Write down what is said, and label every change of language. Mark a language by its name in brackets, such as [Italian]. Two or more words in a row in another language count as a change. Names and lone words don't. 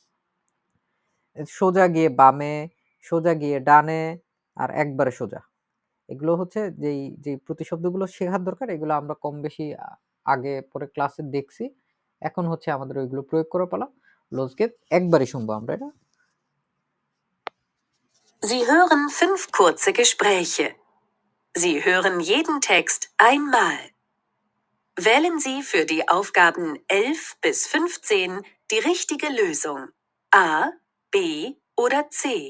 [Bangla] সোজা গিয়ে বামে, সোজা গিয়ে ডানে, আর একবারে সোজা। এগুলো হচ্ছে যেই প্রতিশব্দগুলো শেখার দরকার এগুলো আমরা কম বেশি আগে পরে ক্লাসে দেখছি। এখন হচ্ছে আমাদের ওইগুলো প্রয়োগ করার পালা। লজকে একবারই শুনবো আমরা এটা। [German] Sie hören 5 kurze Gespräche. Sie hören jeden Text einmal. Wählen Sie für die Aufgaben 11 bis 15 die richtige Lösung. A, B oder C.